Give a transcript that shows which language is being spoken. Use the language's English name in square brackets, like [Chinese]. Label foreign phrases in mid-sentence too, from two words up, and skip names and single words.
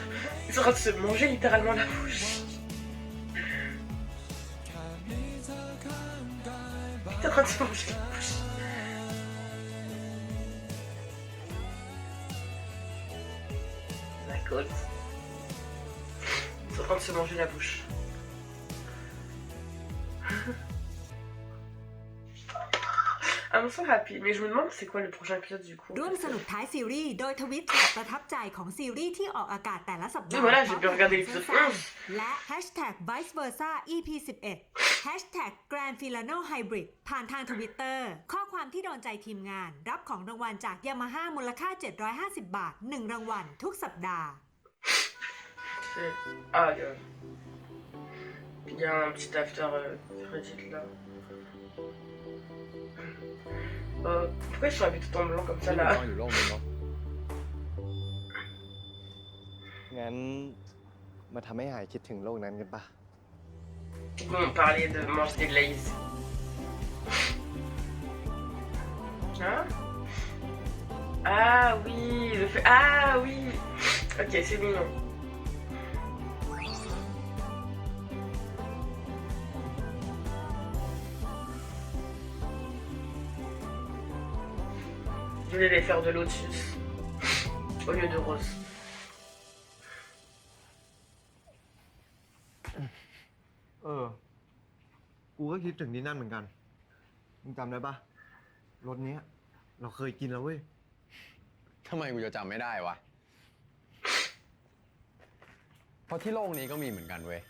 [French] Ils sont en train de se manger littéralement la bouche. Ils sont en train de se manger la bouche. La côte. Ils sont en train de se manger la bouche. [English] I'm so happy, [French] mais je me demande c'est quoi le prochain épisode du coup. [Thai] ร่วมสนุกท้ายซีรีส์โดยทวิตประทับใจของซีรีส์ที่ออกอากาศแต่ละสัปดา [French] Oui, [Thai] ห์ [French] voilà, j'ai bien regardé l'épisode 11. [Thai] และ hashtag vice versa EP 11 hashtag grand filano hybrid ผ่านทางทวิตเตอร์ข้อความที่โดนใจทีมงานรับของรางวัลจาก Yamaha มูลค่า 750 บาท 1 รางวัลทุกสัปดาห์ [French] Ah, il y a un petit after Reddit là. Pourquoi ils sont habillés tout en blanc comme ça là? [Thai] งั้นมาทำให้หายคิดถึงโลกนั้นกันปะ [French] Bon, on parlait de manger des Lays. Hein? Ah oui, le fait. Ah oui! Ok, c'est mignon. Je voulais les faire de lotus au lieu de rose. [Thai] กูก็คิดถึงที่นั่นเหมือนกัน มึงจำได้ปะรถเนี้ย เราเคยกินแล้วเว้ย ทำไมกูจะจำไม่ได้วะ เพราะที่โลกนี้ก็มีเหมือนกันเว้ย